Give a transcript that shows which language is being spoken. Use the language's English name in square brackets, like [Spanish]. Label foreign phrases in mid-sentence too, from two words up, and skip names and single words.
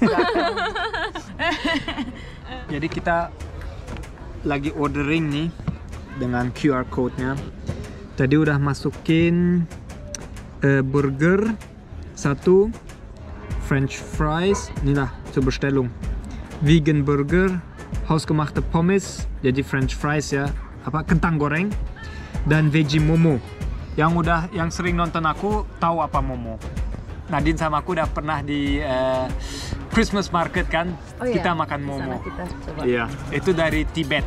[Indonesian] Jadi kita lagi ordering nih dengan QR code-nya. Tadi udah masukin burger 1, [English] French fries, [Indonesian] ini lah [German] zur Bestellung. Vegan burger, hausgemachte Pommes, [Indonesian] jadi [English] French fries [Indonesian] ya, apa kentang goreng, dan veggie momo. Yang sering nonton aku tahu apa momo. Nadine sama aku udah pernah di [English] Christmas market [Indonesian] kan, Oh, iya. kita makan Di sana momo. kita coba. Iya, itu dari Tibet.